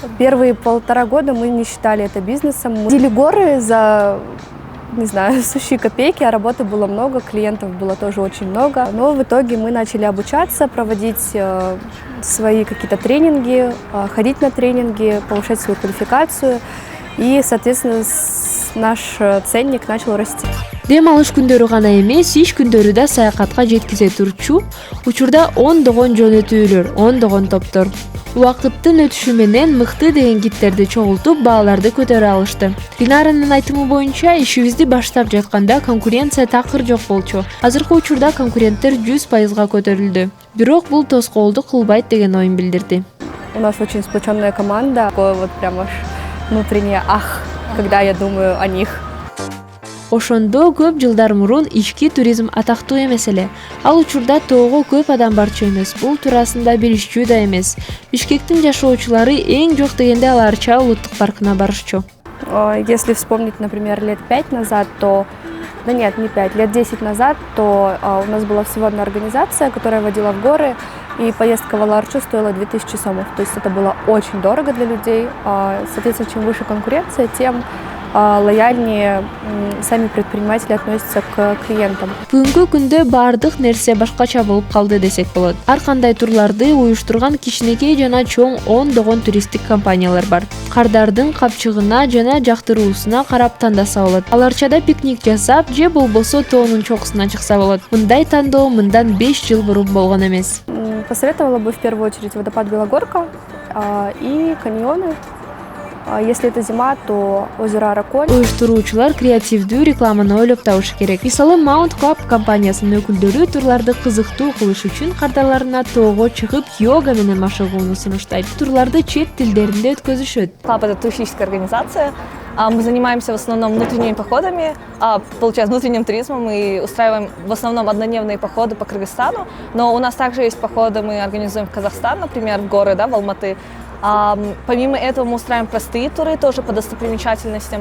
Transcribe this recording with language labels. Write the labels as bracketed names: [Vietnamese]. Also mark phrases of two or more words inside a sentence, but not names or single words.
[Russian] Первые 1,5 года мы не считали это бизнесом. Мы ходили горы за, не знаю, сущие копейки, а работы было много, клиентов было тоже очень много. Но в итоге мы начали обучаться, проводить свои какие-то тренинги, ходить на тренинги, повышать свою квалификацию. И, соответственно, наш ценник начал расти. [Kyrgyz] Дем алыш күндөрү гана эмес, иш күндөрү да саякатка жеткизе турчу. Учурда ондогон жөнөтүүлөр, ондогон топтор. Убакыттын өтүшү менен мыкты деген гидтерди чогултуп, бааларды көтөрө алышты. Линаранын айтымы боюнча, ишибизди баштап жатканда конкуренция такыр жок болчу. Азыркы учурда конкуренттер 100%га көтөрүлдү. Бирок бул тоскоолдук кылбайт деген оюн билдирди. [Russian] У нас очень сплоченная команда. Такое вот прям аж внутреннее ах, когда я думаю о них. [Kyrgyz] Ошондо көп жылдар мурун ички туризм атактуу эмес эле. Ал учурда тоого көп адам барчу эмес. Бул туурасында билишчү да эмес. Бишкектин жашоочулары эң жок дегенде Аларча улуттук паркына барышчу. [Russian] Если вспомнить, например, лет 5 назад, то... Да нет, не 5, лет 10 назад, то у нас была всего одна организация, которая водила в горы, и поездка в Аларчу стоила 2000 сомов. То есть это было очень дорого для людей. Соответственно, чем выше конкуренция, тем лояльнее сами предприниматели относятся к клиентам. [Kyrgyz] Бүгүнкү күндө баардык нерсе башкача болуп калды десек болот. Ар кандай турларды уюштурган кичинекей жана чоң ондогон туристтик компаниялар бар. Кардардын капчыгына жана жактыруусуна карап тандаса болот. Аларчада пикник жасап, же болбосо тоонун чокусуна чыкса болот. Мындай тандоо мындан 5 жыл бурун болгон эмес. [Russian] Посоветовала бы в первую очередь водопад Белогорка и каньоны. Если это зима, то озеро Араколь. [Kyrgyz] Уюштуруучулар креативдүү рекламаны ойлоп табышы керек. Мисалы Mount Club компаниясынын өкүлдөрү турларды кызыктуу кылыш үчүн кардарларына тоого чыгып йога менен машыгууну сунуштайт. Турларды чет тилдеринде өткөзүшөт. [Russian] Club — это туристическая организация. Мы занимаемся в основном внутренними походами, получается, внутренним туризмом, и устраиваем в основном однодневные походы по Кыргызстану. Но у нас также есть походы, мы организуем в Казахстан, например, в горы, да, в Алматы. Помимо этого мы устраиваем простые туры тоже по достопримечательностям.